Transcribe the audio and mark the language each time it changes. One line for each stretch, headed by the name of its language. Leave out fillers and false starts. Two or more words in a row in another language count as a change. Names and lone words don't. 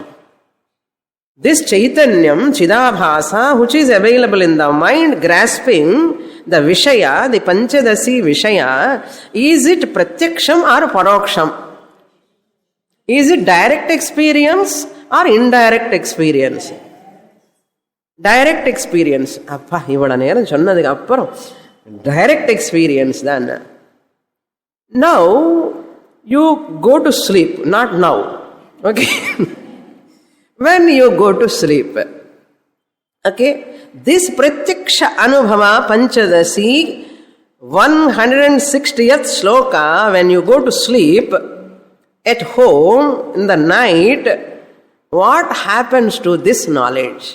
English: This
Sanskrit: चैतन्यम्, चिदाभास,
English: which is available in the mind, grasping the Vishaya, the Panchadasi Vishaya, is it pratyaksham or paroksham? Is it direct experience or indirect experience? Direct experience.
Tamil: அப்பா, இவ்வளவு நேரம் சொன்னதுக்கு அப்புறம்
English: direct experience
Tamil: தான்.
English: Now, you go to sleep, not now. Okay? When you go to sleep, okay, this
Sanskrit: प्रत्यक्ष अनुभव
English: Panchadasi 160th sloka, when you go to sleep at home in the night, what happens to this knowledge?